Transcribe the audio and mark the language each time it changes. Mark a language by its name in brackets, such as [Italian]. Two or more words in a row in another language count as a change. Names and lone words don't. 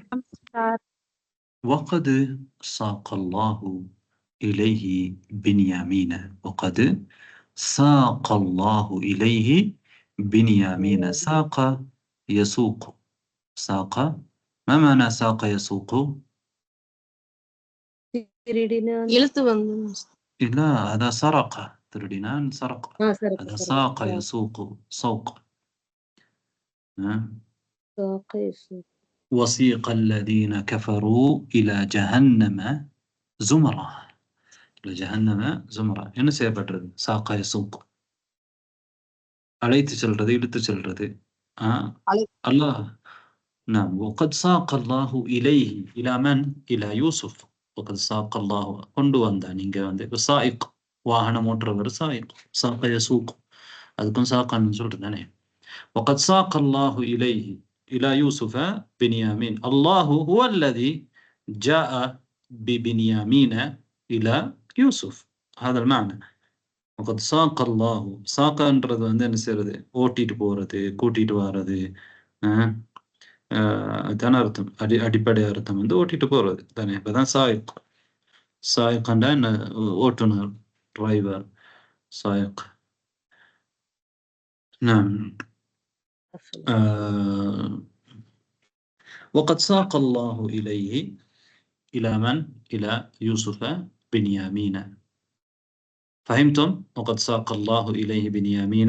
[Arabic] وقد ساق الله إليه بنيامين. وقد ساق الله إليه بنيامين. ساق يسوق. ساق. ما معنى ساق يسوق؟ [Tamil] இழுத்து வந்து. [Arabic] لا، هذا سرق. تردنان سرق. هذا ساق يسوق. سوق. وسيق الذين كفروا إلى جهنم زمرا. جهنم زمرا [Tamil] என்ன செய்யப்பட்டது? [Arabic] ساق يسوق, [Tamil] அழைத்து செல்றது, இழுத்து செல்றது. [Arabic] அல்லாஹ் نعم وقد ساق الله إليه إلى من؟ إلى يوسف. وقد ساق الله [Tamil] கொண்டு வந்தான். இங்க வந்து சாயிக், வாகனம் ஓட்டுறவர் சாயிக், [Arabic] ساق يسوق, [Tamil] அதுக்கும் சாக்கான்னு சொல்றது தானே. [Arabic] وقد ساق الله إليه إلى يوسف بنيامين. الله هو الذي جاء ببنيامين إلى يوسف. هذا المعنى. وقد ساق الله. [Tamil] சாக்கன்றது வந்து என்ன செய்யறது? ஓட்டிட்டு போறது, கூட்டிட்டு வர்றது. அதுதான அர்த்தம். அடிப்படை அர்த்தம் வந்து ஓட்டிட்டு போறது தானே. இப்பதான் சாயிக், சாயிக்ண்டா என்ன? ஓட்டுநர், டிரைவர், சாயிக். [Arabic] نعم. وقد ساق الله إليه إلى من؟ إلى يوسف بنيامين. فهمتم؟ وقد ساق الله إليه بنيامين.